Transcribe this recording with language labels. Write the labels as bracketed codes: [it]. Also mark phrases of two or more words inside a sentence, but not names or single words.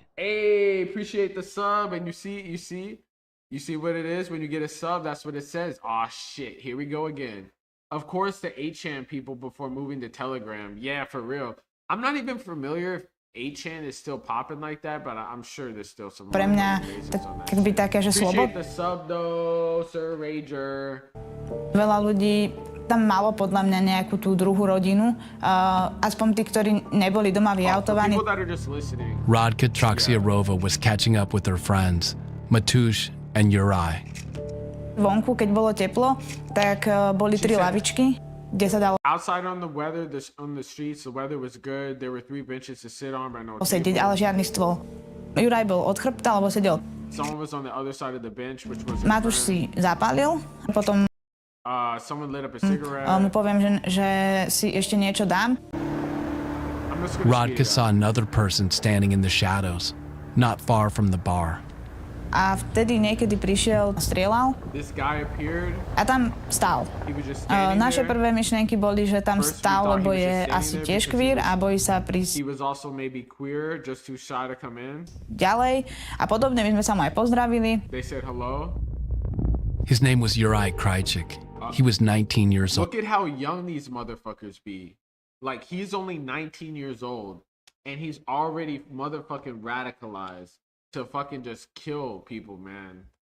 [en] Hey, appreciate the sub, and you see what it is when you get a sub. That's what it says. Oh shit! Here we go again. Of course, the 8chan people before moving to Telegram. Yeah, for real. I'm not even familiar if 8chan is still popping like that, but I'm sure there's still some. [sk] Pre mňa keby také, že [en] Appreciate the sub though, Sir Rager. [sk] Veľa ľudí tam malo podľa mňa nejakú tú druhú rodinu, aspoň tí, ktorí neboli doma vyautovaní. [en] Radka Traksiarova was catching up with her friends, Matush and Uri. [sk] Vonku, keď bolo teplo, tak boli tri lavičky, kde sa dalo [en] Outside on the weather, on the streets, the weather was good. There were 3 benches to sit on, but no [sk] sedieť, ale žiadny stôl. Juraj bol od chrbta, alebo sedel. [en] Someone was on the other side of the bench, which was [sk] Matúš si zapálil, a potom [en] someone lit up a cigarette. [sk] mu poviem, že si ešte niečo dám. [en] Radka saw another person standing in the shadows, not far from the bar. [sk] A vtedy niekedy prišiel, strieľal [en] This guy appeared. [sk] a tam stál. [en] He was just standing [sk] Naše [en] there. [sk] prvé myšlienky boli, že tam stál, lebo je asi tiež queer a bojí sa prísť [en] He was also maybe queer, just too shy to come in. [sk] ďalej. A podobne, my sme sa mu aj pozdravili. [en] They said hello. His name was Uri Krajcik. He was 19 years old. Look at how young these motherfuckers be. Like, he's only 19 years old, and he's already motherfucking radicalized to fucking just kill people, man.